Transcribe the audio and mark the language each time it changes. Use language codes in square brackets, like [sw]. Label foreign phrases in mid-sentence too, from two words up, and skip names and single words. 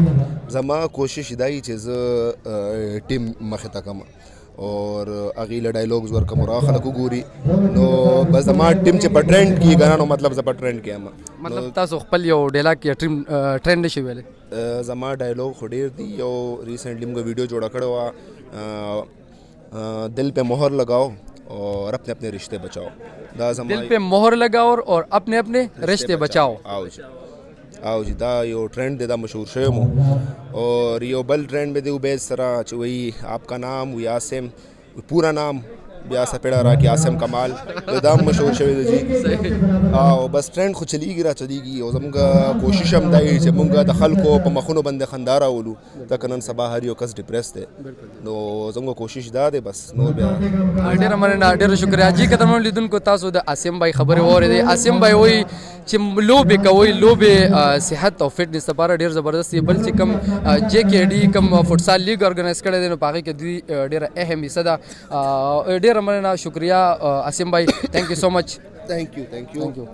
[ps] زما کوشش دا وي چې زه ټیم مخې ته کړم اور هغې له ډایلاګز ورکړم او هغه خلک وګوري. نو بس زما ټیم چې په ټرینډ کې ګڼه نو مطلب زه په ټرینډ کې یم. مطلب تاسو خپل یو ډیلاګ یا ټرینډ نشئ ویلی؟ زما ډایلاګ خو ډېر دي. یو ریسنټلی موږ ویډیو جوړه کړې وه [ur] دل پہ مہر لگاؤ اور اپنے اپنے رشتے بچاؤ. [ps] دا زما [ur] دل پہ مہر لگاؤ اور اپنے اپنے رشتے بچاؤ. [ps] او جی دا یو ٹرینڈ دے دا مشہور شوی مو. اور یو بل ٹرینڈ میں دے عبید سرا چې وی [ur] آپ کا نام [ps] وی عاصم پورا نام بیا سپیړه راکې عاصم کمال دا هم مشهور شوی دی جی او بس ټرینډ خو چلیږي را چلیږي او زموږ کوشش هم دا وي چې موږ د خلکو په مخونو باندې خندا راولو ځکه نن سبا هر یو کس ډپریس دی نو زموږ کوشش دا دی بس نور بیا ډېره مننه ډېره شکریه جی قدرمنو لیدونکو تاسو د عاصم بھائی خبرې واورېدې عاصم بھائی وایي چې لوبې کوئ لوبې صحت او فټنس لپاره ډېر زبردست دي بل چې کوم جے کے ډي کوم فوټسال لیګ ارګنایز کړی دی نو په هغې کې دوی ډېره اهم حصه ده ډېره مننه شکریه عاصم بھائی [en] thank you so much thank you